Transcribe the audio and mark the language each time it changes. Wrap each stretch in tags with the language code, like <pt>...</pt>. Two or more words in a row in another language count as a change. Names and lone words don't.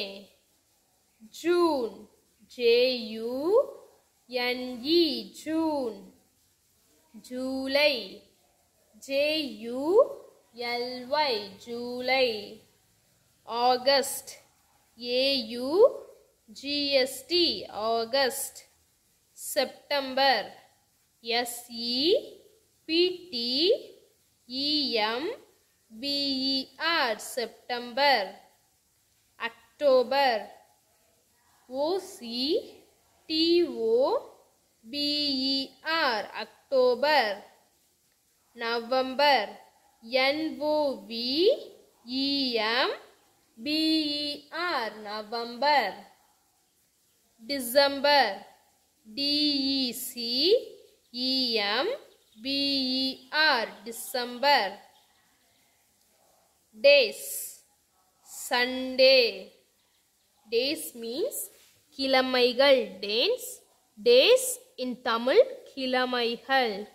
<en>June, J-U-N-E, June. July, J-U-L-Y, July. August, A-U-G-S-T, August. September, S-E-P-T-E-M-B-E-R, September. October, O-C-T-O-B-E-R, October. November, N-O-V-E-M-B-E-R, November. December, D-E-C-E-M-B-E-R, December. Days, Sunday. Days means கிழமைகள். Days in Tamil, கிழமைகள்.</en>